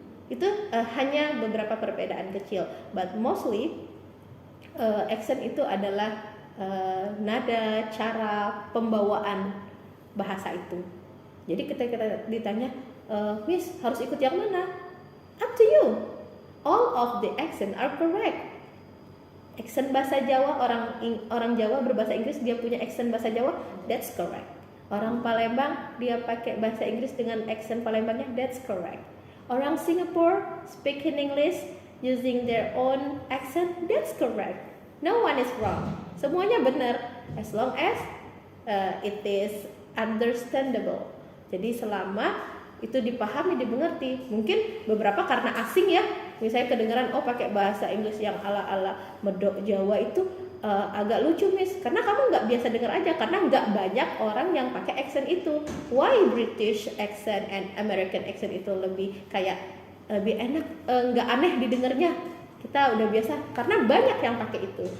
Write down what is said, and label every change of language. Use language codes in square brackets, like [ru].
[id] Itu hanya beberapa perbedaan kecil, [en] but mostly [id] accent itu adalah nada, cara pembawaan bahasa itu. Jadi ketika kita ditanya, Miss harus ikut yang mana? [en] Up to you. All of the accent are correct. [id] Accent bahasa Jawa, orang Jawa berbahasa Inggris dia punya accent bahasa Jawa, [en] that's correct. [id] Orang Palembang dia pakai bahasa Inggris dengan accent Palembangnya, [en] that's correct. Orang Singapore speak in English using their own accent, that's correct. No one is wrong. [id] Semuanya benar [en] as long as it is understandable. [id] Jadi selama itu dipahami, dimengerti. Mungkin beberapa karena asing ya, misalnya kedengaran pakai bahasa Inggris yang ala-ala medok Jawa itu agak lucu Miss, karena kamu nggak biasa dengar aja, karena nggak banyak orang yang pakai accent itu. Why British accent and American accent itu lebih kayak lebih enak, nggak aneh didengarnya, kita udah biasa, karena banyak yang pakai itu.